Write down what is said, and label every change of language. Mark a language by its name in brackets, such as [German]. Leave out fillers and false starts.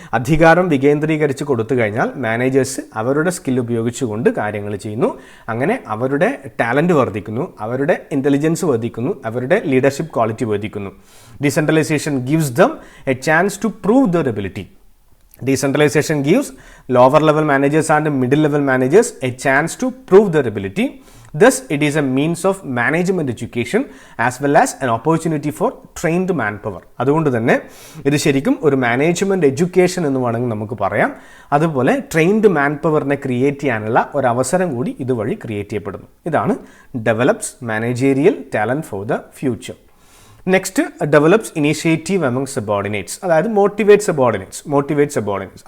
[Malayalam] അധികാരം വികേന്ദ്രീകരിച്ച് കൊടുത്തു കഴിഞ്ഞാൽ മാനേജേഴ്സ് അവരുടെ സ്കിൽ ഉപയോഗിച്ചുകൊണ്ട് കാര്യങ്ങൾ ചെയ്യുന്നു. അങ്ങനെ അവരുടെ ടാലൻറ്റ് വർദ്ധിക്കുന്നു, അവരുടെ ഇൻ്റലിജൻസ് വർദ്ധിക്കുന്നു, അവരുടെ ലീഡർഷിപ്പ് ക്വാളിറ്റി വർദ്ധിക്കുന്നു. [English] Decentralization gives them a chance to prove their ability. Decentralization gives lower level managers and middle level managers a chance to prove their ability. Thus, it is a means of management education as well as an opportunity for trained manpower. [Malayalam] അതുകൊണ്ട് തന്നെ ഇത് ശരിക്കും ഒരു management education എന്ന് വേണമെങ്കിൽ നമുക്ക് പറയാം. അതുപോലെ ട്രെയിൻഡ് മാൻ പവറിനെ ക്രിയേറ്റ് ചെയ്യാനുള്ള ഒരു അവസരം കൂടി ഇതുവഴി ക്രിയേറ്റ് ചെയ്യപ്പെടുന്നു. ഇതാണ് [English] Develops managerial talent for the future. Next develops initiative among subordinates, അതായത് motivate subordinates.